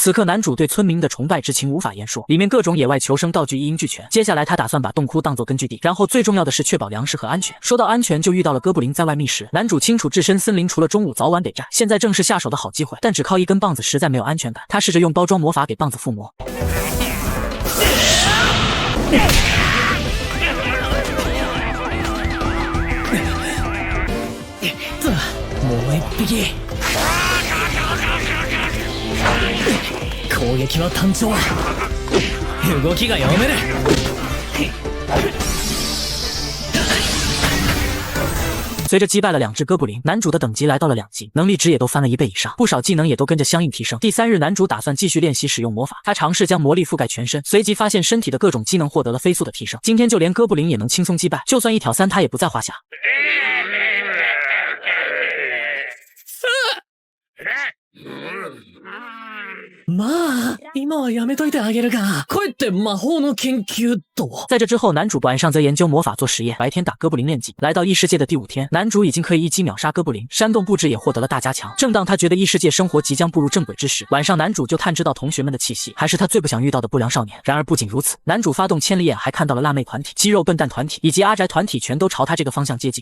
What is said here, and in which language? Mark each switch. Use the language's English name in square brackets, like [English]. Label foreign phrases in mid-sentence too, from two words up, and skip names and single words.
[Chinese] 此刻男主对村民的崇拜之情无法言说，里面各种野外求生道具一应俱全。接下来他打算把洞窟当作根据地，然后最重要的是确保粮食和安全。说到安全，就遇到了哥布林在外觅食。男主清楚置身森林除了中午早晚得战，现在正是下手的好机会，但只靠一根棒子实在没有安全感。他试着用包装魔法给棒子附魔。 [Japanese] もう1匹。攻撃は単調。動きが読める。 [Chinese] 随着击败了2只哥布林，男主的等级来到了2级，能力值也都翻了1倍以上，不少技能也都跟着相应提升。第3日，男主打算继续练习使用魔法，他尝试将魔力覆盖全身，随即发现身体的各种机能获得了飞速的提升。今天就连哥布林也能轻松击败，就算1挑3他也不在话下。 [Japanese] まあ、今はやめといてあげるが、帰って魔法の研究と。 [Chinese] 在这之后，男主晚上则研究魔法做实验，白天打哥布林练级。来到异世界的第5天，男主已经可以一击秒杀哥布林，山洞布置也获得了大加强。正当他觉得异世界生活即将步入正轨之时，晚上男主就探知到同学们的气息，还是他最不想遇到的不良少年。然而不仅如此，男主发动千里眼，还看到了辣妹团体、肌肉笨蛋团体以及阿宅团体全都朝他这个方向接近。